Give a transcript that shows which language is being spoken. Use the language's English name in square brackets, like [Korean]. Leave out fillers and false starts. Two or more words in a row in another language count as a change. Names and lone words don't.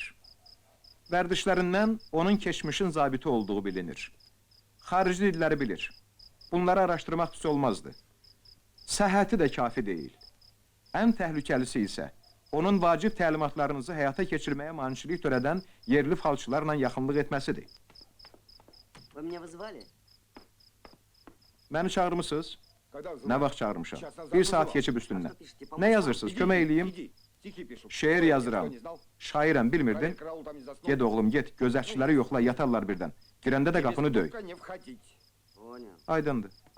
[Azerbaijani] Vərdişlərindən onun keçmişin zabiti olduğu bilinir. Xarici dilləri bilir. Bunları araşdırmaq pis olmazdı. Səhhəti də kafi deyil. Ən təhlükəlisi isə onun vacib təlimatlarınızı həyata keçirməyə maniçilik törədən yerli falçılarla yaxınlıq etməsidir. [Russian] Вы меня вызывали? [Azerbaijani] Məni çağırmısınız? [Russian] Когда [Azerbaijani] Nə vaxt çağırmışam? [Russian] Сейчас назад [Azerbaijani] Bir saat [Russian] вызывал. [Azerbaijani] keçib üstündən. [Russian] Пишите, [Azerbaijani] Nə yazırsınız? Kömək eləyim. [Russian] Иди, стихи пишу. [Azerbaijani] Şeir yazıram. [Russian] Никто не знал. [Azerbaijani] Şairəm, bilmirdin? [Russian] Проверь, караул там не заснул. [Azerbaijani] Get oğlum, get. Gözətçiləri yoxla, yatarlar birdən. Girəndə də [Russian] Через [Azerbaijani] qapını döy. [Russian] стука не входить. Понял. [Azerbaijani] Aydındır.